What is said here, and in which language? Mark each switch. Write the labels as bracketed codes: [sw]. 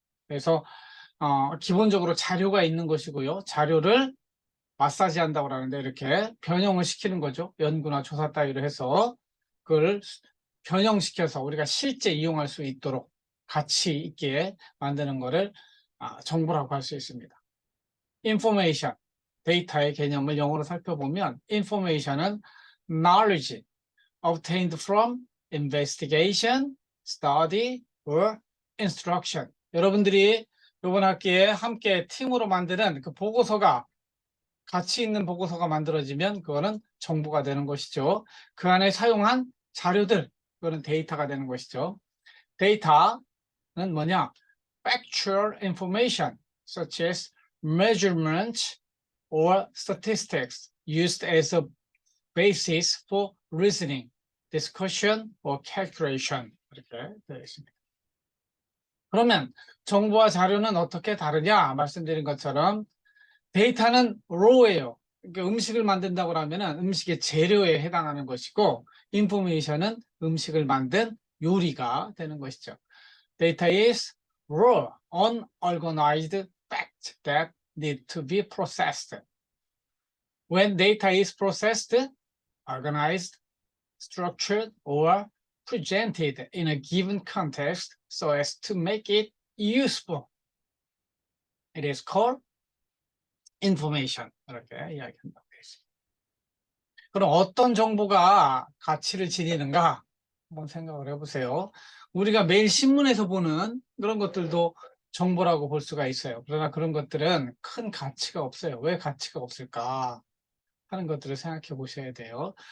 [ko] 그래서 기본적으로 자료가 있는 것이고요. 자료를 마사지한다고 하는데 이렇게 변형을 시키는 거죠. 연구나 조사 따위로 해서 그걸 변형시켜서 우리가 실제 이용할 수 있도록 가치 있게 만드는 것을 정보라고 할 수 있습니다. [en] information, [ko] 데이터의 개념을 영어로 살펴보면 [en] information은 knowledge obtained from investigation, study, or instruction. [ko] 여러분들이 이번 학기에 함께 팀으로 만드는 그 보고서가 가치 있는 보고서가 만들어지면 그거는 정보가 되는 것이죠. 그 안에 사용한 자료들, 그거는 데이터가 되는 것이죠. 데이터는 뭐냐? [en] Factual information such as measurements or statistics used as a basis for reasoning, discussion, or calculation. [ko] 이렇게 되어 있습니다. 그러면 정보와 자료는 어떻게 다르냐? 말씀드린 것처럼 데이터는 raw예요. 그러니까 음식을 만든다고 하면 음식의 재료에 해당하는 것이고, 인포메이션은 음식을 만든 요리가 되는 것이죠. [en] Data is raw, unorganized facts that need to be processed. When data is processed, organized, structured, or presented in a given context so as to make it useful, it is called information. [ko] 이렇게 이야기한다고 했습니다. 그럼 어떤 정보가 가치를 지니는가? 한번 생각을 해보세요. 우리가 매일 신문에서 보는 그런 것들도 정보라고 볼 수가 있어요. 그러나 그런 것들은 큰 가치가 없어요. 왜 가치가 없을까 하는 것들을 생각해 보셔야 돼요.